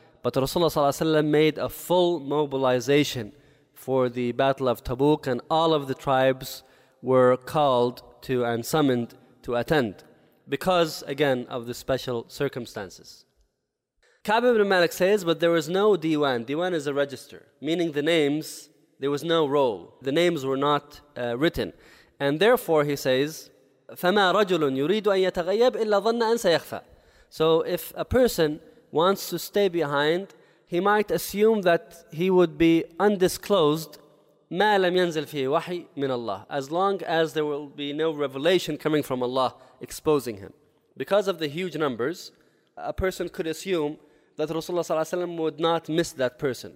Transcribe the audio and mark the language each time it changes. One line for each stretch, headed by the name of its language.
English: But Rasulullah sallallahu alaihi wasallam made a full mobilization for the Battle of Tabuk, and all of the tribes were called to and summoned to attend because, again, of the special circumstances. Ka'b ibn Malik says, but there was no diwan. Diwan is a register, meaning the names, there was no roll. The names were not written. And therefore, he says,
Arabic: فَمَا رَجُلٌ يُرِيدُ أَن يَتَغَيَّبْ إِلَّا ظَنَّ أَن سَيَخْفَى.
English: So if a person wants to stay behind, he might assume that he would be undisclosed,
Arabic: ما لم ينزل فيه وحي من الله,
English: as long as there will be no revelation coming from Allah exposing him. Because of the huge numbers, a person could assume that Rasulullah sallallahu alaihi wasallam would not miss that person.